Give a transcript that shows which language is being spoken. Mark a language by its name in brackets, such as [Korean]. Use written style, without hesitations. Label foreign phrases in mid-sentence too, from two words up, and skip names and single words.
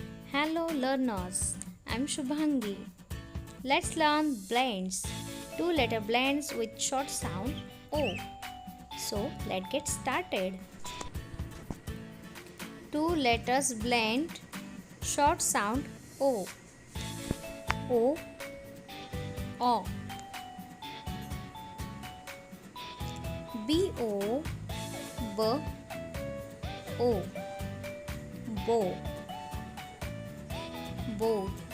[English] Hello learners, I'm Shubhangi. Let's learn blends. Two letter blends with short sound O. So let's get started. Two letters blend, short sound O. O, O. B O, B O. Bo, boat.